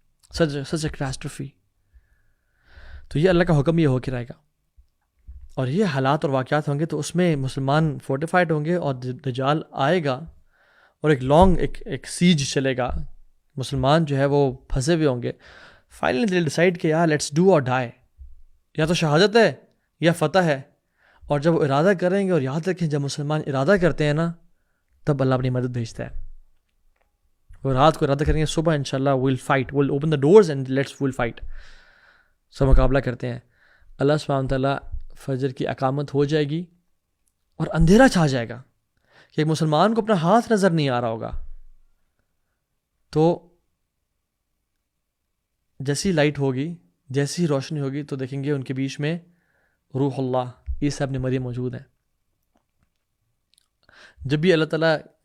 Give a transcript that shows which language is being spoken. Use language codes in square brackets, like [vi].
[en] Such a catastrophe. [ur] تو یہ اللہ کا حکم یہ ہو کے رہے گا، اور یہ حالات اور واقعات ہوں گے تو اس میں مسلمان فورٹیفائڈ ہوں گے، اور دجال آئے گا اور ایک لانگ ایک سیج چلے گا. مسلمان جو ہے وہ پھنسے ہوئے ہوں گے. [en] finally they decide [ur] کہ یار [en] let's do or die, [ur] یا تو شہادت ہے یا فتح ہے. اور جب وہ ارادہ کریں گے، اور یاد رکھیں جب مسلمان ارادہ کرتے ہیں نا تب اللہ اپنی مدد بھیجتا ہے. وہ رات کو ارادہ کریں گے صبح انشاءاللہ [en] we'll fight, we'll open the doors and we'll fight. [ur] سب مقابلہ کرتے ہیں. اللہ سبحانہ تعالیٰ فجر کی اقامت ہو جائے گی اور اندھیرا چھا جائے گا کہ ایک مسلمان کو اپنا ہاتھ نظر نہیں آ رہا ہوگا. تو جیسی لائٹ ہوگی، جیسی روشنی ہوگی تو دیکھیں گے ان کے بیچ میں روح اللہ عیسیٰ ابن مریم موجود ہیں. جب بھی اللہ تعالیٰ